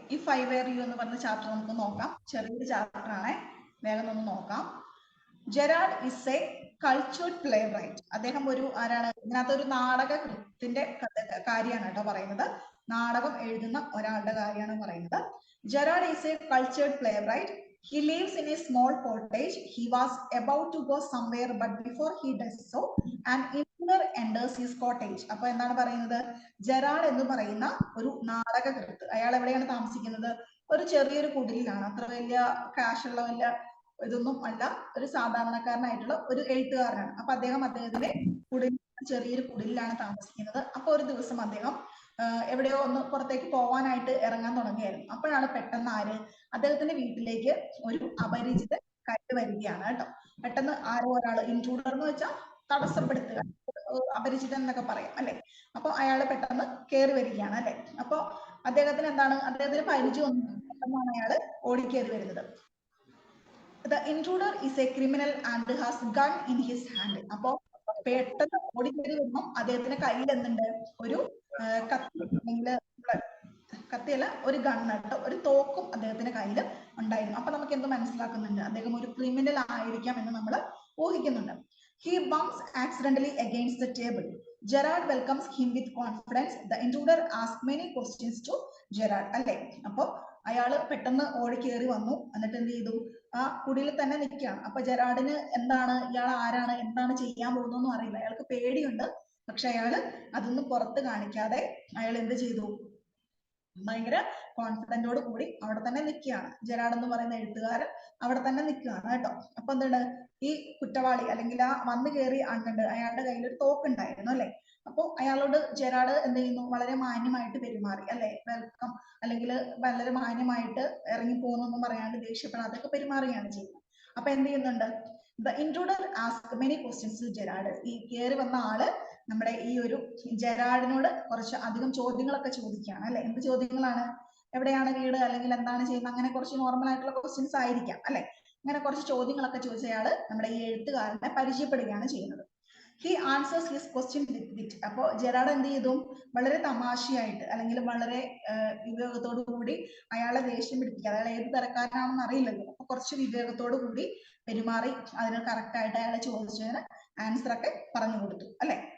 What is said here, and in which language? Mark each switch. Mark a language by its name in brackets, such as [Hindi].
[Malayalam] If I were U എന്ന് പറഞ്ഞ chapter നമുക്ക് നോക്കാം. ചെറിയൊരു ചാപ്റ്റർ ആണ്, വേഗം ഒന്ന് നോക്കാം. [English] Gerard is a cultured playwright. [Malayalam] അദ്ദേഹം ഒരു ആരാണ്? ഇതിനകത്ത് ഒരു നാടകത്തിന്റെ കാര്യമാണ് കേട്ടോ പറയുന്നത്. നാടകം എഴുതുന്ന ഒരാളുടെ കാര്യമാണ് പറയുന്നത്. [English] Gerard is a cultured playwright. He lives in a small cottage. He was about to go somewhere, but before he does so, an intruder enters his cottage. [Malayalam] അപ്പൊ എന്താണ് പറയുന്നത്? ജെറാഡ് എന്ന് പറയുന്ന ഒരു നാടകകൃത്ത്, അയാൾ എവിടെയാണ് താമസിക്കുന്നത്? ഒരു ചെറിയൊരു കുടിലാണ്. അത്ര വലിയ കാശുള്ള വലിയ ഇതൊന്നും അല്ല, ഒരു സാധാരണക്കാരനായിട്ടുള്ള ഒരു എഴുത്തുകാരനാണ്. അപ്പൊ അദ്ദേഹത്തിന്റെ ചെറിയൊരു കുടിലാണ് താമസിക്കുന്നത്. അപ്പൊ ഒരു ദിവസം അദ്ദേഹം എവിടെയോ ഒന്ന് പുറത്തേക്ക് പോവാനായിട്ട് ഇറങ്ങാൻ തുടങ്ങിയായിരുന്നു. അപ്പോഴാണ് പെട്ടെന്ന് അദ്ദേഹത്തിന്റെ വീട്ടിലേക്ക് ഒരു അപരിചിതൻ കയറി വരികയാണ് കേട്ടോ. പെട്ടെന്ന് ആരോ ഒരാൾ, ഇൻട്രൂഡർ എന്ന് വെച്ചാൽ തടസ്സപ്പെടുത്തുക, അപരിചിതൻ എന്നൊക്കെ പറയാം അല്ലെ. അപ്പൊ അയാൾ പെട്ടെന്ന് കയറി വരികയാണ് അല്ലെ. അപ്പൊ അദ്ദേഹത്തിന് പരിചയമൊന്നും, പെട്ടെന്നാണ് അയാൾ ഓടിക്കേറി വരുന്നത്. [English] The intruder is a criminal and has gun in his hand. [Malayalam] അപ്പോ പെട്ടെന്ന് ഓടിക്കേറി വരുമ്പോൾ അദ്ദേഹത്തിന്റെ കയ്യിൽ എന്തുണ്ട്? ഒരു കത്തി, അല്ലെങ്കിൽ കത്തിയല്ല, ഒരു ഗണ്ണട്ടോ, ഒരു തോക്കും അദ്ദേഹത്തിന്റെ കയ്യിൽ ഉണ്ടായിരുന്നു. അപ്പൊ നമുക്ക് എന്ത് മനസ്സിലാക്കുന്നുണ്ട്? അദ്ദേഹം ഒരു ക്രിമിനൽ ആയിരിക്കാം എന്ന് നമ്മൾ ഊഹിക്കുന്നുണ്ട്. [English] He bumps accidentally against the table. Gerard welcomes him with confidence. The intruder asks many questions to Gerard. [Malayalam] അല്ലേ? അപ്പൊ അയാള് പെട്ടെന്ന് ഓടിക്കേറി വന്നു. എന്നിട്ട് എന്ത് ചെയ്തു? ആ കുടിയിൽ തന്നെ നിൽക്കുകയാണ്. അപ്പൊ ജെറാഡിന് എന്താണ്, ഇയാൾ ആരാണ്, എന്താണ് ചെയ്യാൻ പോകുന്നൊന്നും അറിയില്ല. അയാൾക്ക് പേടിയുണ്ട്. പക്ഷെ അയാള് അതൊന്നും പുറത്ത് കാണിക്കാതെ അയാൾ എന്ത് ചെയ്തു? ഭയങ്കര കോൺഫിഡന്റോട് കൂടി അവിടെ തന്നെ നിൽക്കുകയാണ്. ജെറാഡ് എന്ന് പറയുന്ന എഴുത്തുകാരൻ അവിടെ തന്നെ നിൽക്കുകയാണ് കേട്ടോ. അപ്പൊ എന്താണ്, ഈ കുറ്റവാളി അല്ലെങ്കിൽ ആ വന്നു കയറി അണ്ണുണ്ട്, അയാളുടെ കയ്യിൽ ഒരു തോക്കുണ്ടായിരുന്നു അല്ലെ. അപ്പൊ അയാളോട് ജെറാഡ് എന്ത് ചെയ്യുന്നു? വളരെ മാന്യമായിട്ട് പെരുമാറി അല്ലെ. വെൽക്കം, അല്ലെങ്കിൽ വളരെ മാന്യമായിട്ട് ഇറങ്ങി പോകുന്നൊന്നും പറയാണ്ട് ദേഷ്യപ്പെടാതൊക്കെ പെരുമാറുകയാണ് ചെയ്യുന്നത്. അപ്പൊ എന്ത് ചെയ്യുന്നുണ്ട്? [English] The intruder asked many questions to Gerard. [Malayalam] ഈ കയറി വന്ന ആള് നമ്മുടെ ഈ ഒരു ജെറാഡിനോട് കുറച്ച് അധികം ചോദ്യങ്ങളൊക്കെ ചോദിക്കുകയാണ് അല്ലെ. എന്ത് ചോദ്യങ്ങളാണ്? എവിടെയാണ് വീട്, അല്ലെങ്കിൽ എന്താണ് ചെയ്യുന്നത്, അങ്ങനെ കുറച്ച് നോർമൽ ആയിട്ടുള്ള ക്വസ്റ്റ്യൻസ് ആയിരിക്കാം അല്ലെ. അങ്ങനെ കുറച്ച് ചോദ്യങ്ങളൊക്കെ ചോദിച്ച അയാള് നമ്മുടെ ഈ എഴുത്തുകാരനെ പരിചയപ്പെടുകയാണ് ചെയ്യുന്നത്. [English] He answers his question with wit. [Malayalam] അപ്പോ ജെറാഡ് എന്ത് ചെയ്തു? വളരെ തമാശയായിട്ട്, അല്ലെങ്കിൽ വളരെ വിവേകത്തോടു കൂടി അയാളെ ദേഷ്യം പിടിപ്പിക്കുക, അയാൾ ഏത് തരക്കാരനാണെന്ന് അറിയില്ലല്ലോ. അപ്പൊ കുറച്ച് വിവേകത്തോടു കൂടി പെരുമാറി അതിന് കറക്റ്റ് ആയിട്ട് അയാളെ ചോദിച്ചതിന് ആൻസർ ഒക്കെ പറഞ്ഞു കൊടുത്തു അല്ലെ.